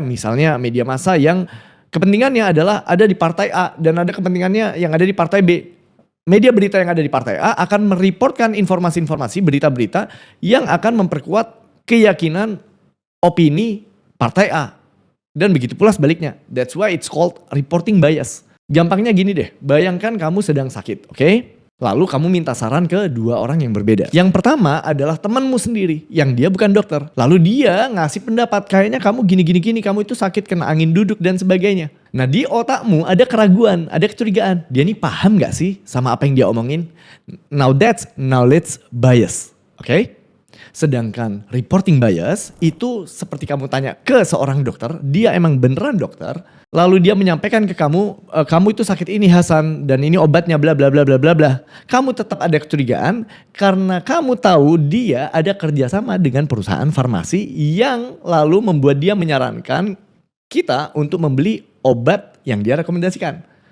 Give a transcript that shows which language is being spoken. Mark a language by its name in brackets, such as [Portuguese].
[Indonesian] Misalnya media massa yang kepentingannya adalah ada di partai A dan ada kepentingannya yang ada di partai B. Media berita yang ada di partai A akan mereportkan informasi-informasi, berita-berita yang akan memperkuat keyakinan opini partai A. Dan begitu pula sebaliknya. [English] That's why it's called reporting bias. [Indonesian] Gampangnya gini deh, bayangkan kamu sedang sakit, oke? Lalu kamu minta saran ke 2 orang yang berbeda. Yang pertama adalah temanmu sendiri, yang dia bukan dokter. Lalu dia ngasih pendapat, kayaknya kamu gini, kamu itu sakit kena angin duduk dan sebagainya. Nah di otakmu ada keraguan, ada kecurigaan. Dia nih paham gak sih sama apa yang dia omongin? [English] Now that's knowledge bias, oke? [Indonesian] Sedangkan reporting bias itu seperti kamu tanya ke seorang dokter, dia emang beneran dokter, lalu dia menyampaikan ke kamu, kamu itu sakit ini Hasan dan ini obatnya bla bla bla bla bla bla. Kamu tetap ada kecurigaan karena kamu tahu dia ada kerjasama dengan perusahaan farmasi yang lalu membuat dia menyarankan kita untuk membeli obat yang dia rekomendasikan.